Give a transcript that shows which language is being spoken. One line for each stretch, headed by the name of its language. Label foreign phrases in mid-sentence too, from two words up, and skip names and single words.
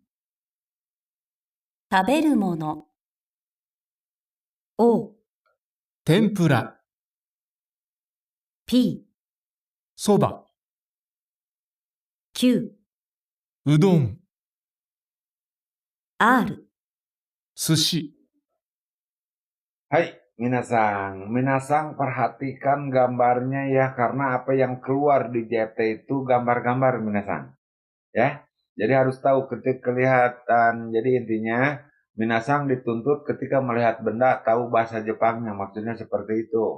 Japanese: 食べるもの。O、天ぷら、 P、そば、 Q、うどん、 R。寿司。
Indonesian: Hai, minasang perhatikan gambarnya ya, karena apa yang keluar di JT itu gambar-gambar minasang. Ya, jadi harus tahu ketika kelihatan. Jadi intinya, minasang dituntut ketika melihat benda tahu bahasa Jepangnya, maksudnya seperti itu.